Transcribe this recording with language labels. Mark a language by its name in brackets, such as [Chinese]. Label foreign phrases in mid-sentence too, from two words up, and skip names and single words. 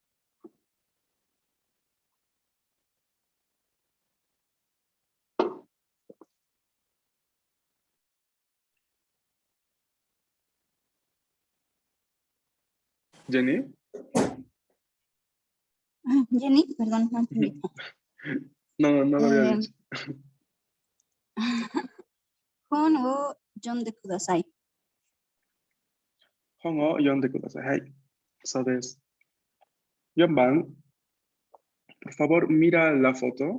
[Spanish] Jenny. Jenny, perdón, no entendí. No, no lo había Eh, dicho. [Japanese] 本を読んでください。ホンゴ読んでください. はい。そうです. [Spanish] Yonban, por favor, mira la foto.